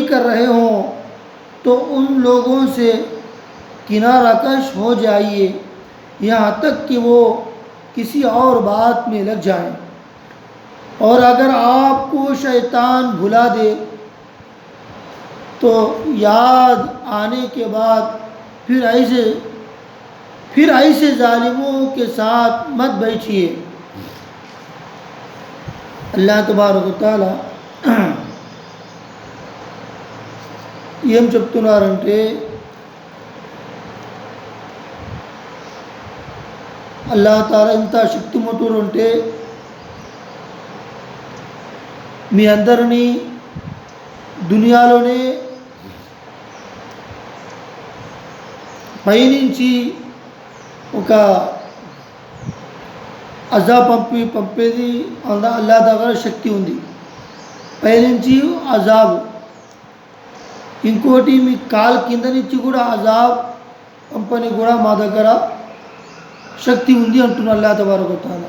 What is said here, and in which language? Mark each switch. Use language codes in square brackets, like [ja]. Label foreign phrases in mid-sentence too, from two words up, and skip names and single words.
[ur] کر رہے ہوں تو ان لوگوں سے کنارہ کش ہو جائیے یہاں تک کہ وہ کسی اور بات میں لگ جائیں، اور اگر آپ کو شیطان بھلا دے تو یاد آنے کے بعد پھر ایسے ظالموں کے ساتھ مت بیٹھیے۔ [ar] اللہ تبارک و تعالی [te] ఏం చెప్తున్నారంటే [ar] الله تعالى [te] ఇంత శక్తిమంతుడు అంటే మీ అందరినీ దునియాలోనే పైనుంచి ఒక అజాబ్ పంపేది అల్లాహ్ దగ్గర శక్తి ఉంది, పైనుంచి అజాబ్, ఇంకోటి మీ కాలు కింద నుంచి కూడా అజాబ్ పంపని కూడా మా దగ్గర శక్తి ఉంది అంటున్న [ar] الله تبارك وتعالى.